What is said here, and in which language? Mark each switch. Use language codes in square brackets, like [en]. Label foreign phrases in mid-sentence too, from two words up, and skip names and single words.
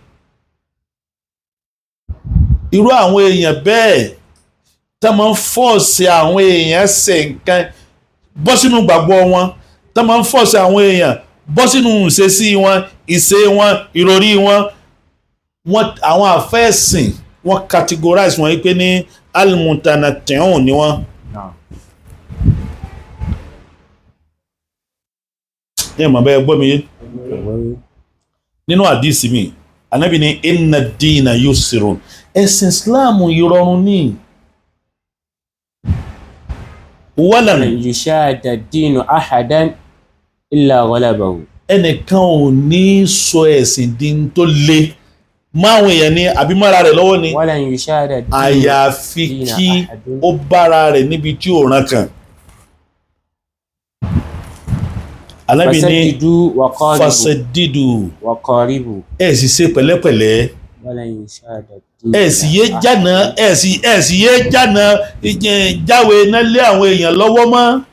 [yo] irú àwọn èèyàn bẹ́ẹ̀ tẹ́ máa ń fọ́ọ̀sì àwọn èèyàn ṣe nǹkan bọ́ sínú gbàgbọ́ wọn tẹ́ máa ń fọ́ọ̀sì àwọn èèyàn bọ́ sínú ìṣesí wọn ìṣe wọn ìròrí wọn àwọn àfẹ́ẹ̀sìn wọ́n categorize wọn pé ní al-mutanatti'un ni wọ́n. ní ìmọ̀ bẹ́ẹ̀ gbọ́ mi yé nínú àdísì mi Ànábì ní [ar] إن الدين يسر [yo] ẹ̀sìn Islam ìrọ̀rùn ní walan [ar] يشاد الدين أحد إلا غلبه [yo] ẹnìkan ò ní sọ ẹ̀sìn di tó le máwọn èèyàn ní àbímọ́ra rẹ̀ lọ́wọ́ ni àyàfi kí ó bára rẹ̀ níbi tí ò ràn kàn. Ànábì ní fasadidu ẹ̀ sì ṣe pẹ̀lẹ́pẹ̀lẹ́ ẹ̀ sì yé jànà jáwé iná lé àwọn èèyàn lọ́wọ́ mọ́